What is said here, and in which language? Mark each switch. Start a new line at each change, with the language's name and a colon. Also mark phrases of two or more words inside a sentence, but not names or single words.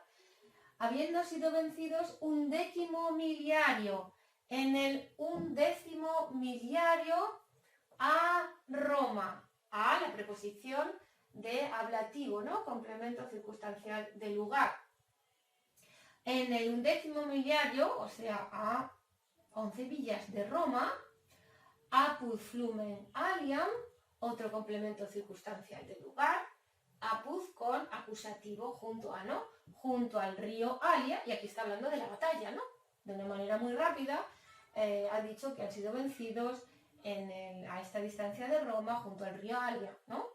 Spanish: Habiendo sido vencidos 11 miliario, en el 11 miliario a Roma, a la preposición de ablativo, ¿no? Complemento circunstancial del lugar. En el 11 miliario, o sea, a 11 villas de Roma,
Latin: apud flumen aliam,
Spanish: otro complemento circunstancial del lugar, apud con acusativo junto a, ¿no? Junto al río Alia, y aquí está hablando de la batalla, ¿no? De una manera muy rápida, ha dicho que han sido vencidos a esta distancia de Roma, junto al río Alia, ¿no?